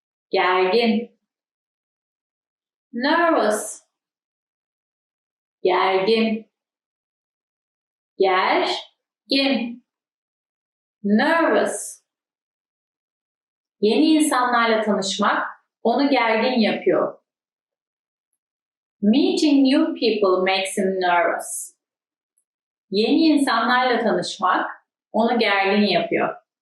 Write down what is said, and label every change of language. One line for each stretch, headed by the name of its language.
Turkish: Gergin. Nervous. Gergin. Gergin. Nervous. Yeni insanlarla tanışmak onu gergin yapıyor.
English: Meeting new people makes him nervous.
Turkish: Yeni insanlarla tanışmak onu gergin yapıyor.